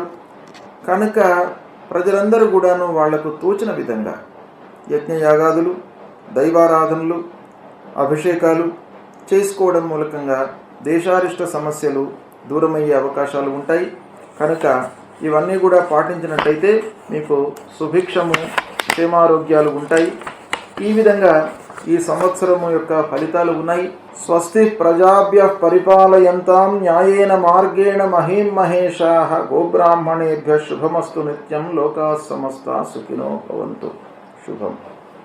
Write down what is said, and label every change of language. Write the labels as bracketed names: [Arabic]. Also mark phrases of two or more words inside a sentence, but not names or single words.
[Telugu] కనుక ప్రజలందరూ కూడాను వాళ్లకు తోచిన విధంగా యజ్ఞయాగాదులు, దైవారాధనలు, అభిషేకాలు చేసుకోవడం మూలకంగా దేశారిష్ట సమస్యలు దూరమయ్యే అవకాశాలు ఉంటాయి. కనుక ఇవన్నీ కూడా పాటించినట్టయితే మీకు సుభిక్షము, క్షేమారోగ్యాలు ఉంటాయి. ఈ విధంగా ఈ సంవత్సరము యొక్క ఫలితాలు ఉన్నాయి. [Sanskrit] స్వస్తి ప్రజాభ్యః పరిపాలయంతాం న్యాయేన మార్గేణ మహీం మహేషాః గోబ్రాహ్మణేభ్యః శుభమస్తు నిత్యం లోకాః సమస్తాః సుఖినో భవంతు. [Telugu] శుభం.